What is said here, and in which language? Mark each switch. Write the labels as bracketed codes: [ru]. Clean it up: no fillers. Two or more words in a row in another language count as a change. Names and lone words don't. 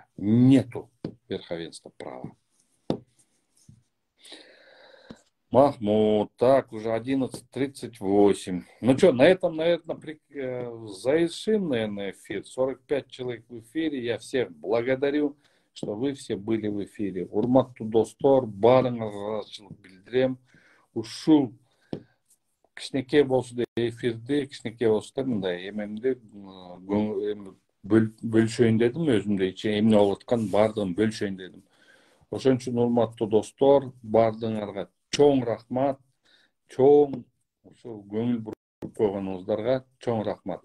[ru] Нету верховенства права. Махмуд, так, уже 11:38. Ну что, на этом, наверное, завершим, наверное, эфир. 45 человек в эфире. Я всех благодарю, что вы все были в эфире. [ky] Урматтуу достор, баарыңарга ыраазычылык билдирем. Ушул кичинекей болсо да эфирди, кичинекей болсо да мындай эмемди бөлүшөйүн дедим, өзүмдө эмне болуп аткан баардыгын бөлүшөйүн дедим. Ошон үчүн урматтуу достор, баардыгыңарга чоң рахмат, чоң ушул көңүл буруп койгонуңуздарга чоң рахмат.